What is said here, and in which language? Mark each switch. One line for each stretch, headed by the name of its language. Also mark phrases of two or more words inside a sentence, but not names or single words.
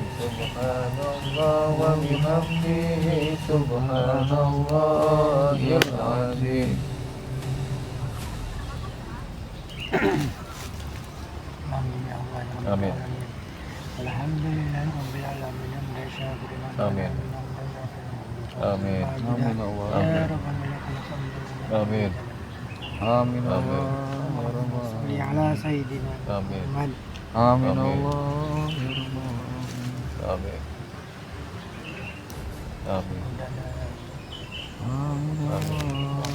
Arabic: سبحان الله وبحمده سبحان الله العظيم. آمين يا الله يا رب Amin. alamin. الحمد لله رب العالمين. حمد الشاكرين. آمين آمين. آمين الله. يا ربنا لك الحمد. Amin. Amin Amin. Allah. صل على سيدنا Amin. Muhammad. Amin Amin. Allah. آمين آمين. آمين الله.